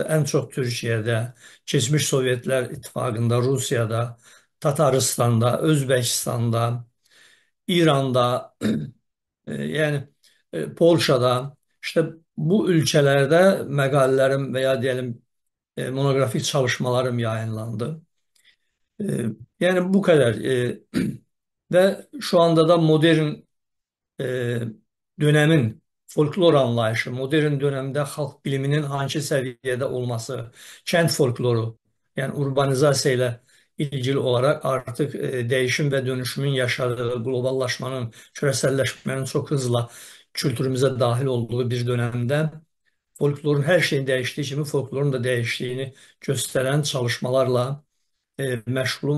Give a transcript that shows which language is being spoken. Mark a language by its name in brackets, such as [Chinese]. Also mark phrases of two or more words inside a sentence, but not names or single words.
[Turkish] En çok Türkiye'de, geçmiş Sovyetler İttifakı'nda, Rusya'da, Tataristan'da, Özbekistan'da, İran'da, yani Polşa'da, işte bu ülkelerde makalelerim veya diyelim monografik çalışmalarım yayınlandı. E, Yani bu kadar. Ve şu anda da modern e, dönemin folklor anlayışı, [Azerbaijani] modern dönemdə xalq biliminin hansı səviyyədə olması, kənd folkloru, yəni urbanizasiya ilə [Turkish] ilgili olaraq [Azerbaijani] artıq dəyişim və dönüşümün yaşadığı, qloballaşmanın, küresəlləşmənin çox hızla kültürümüzə daxil olduğu bir dönemdə folklorun hər şeyin dəyişdiyi kimi folklorun da dəyişdiyini göstərən çalışmalarla məşğulum.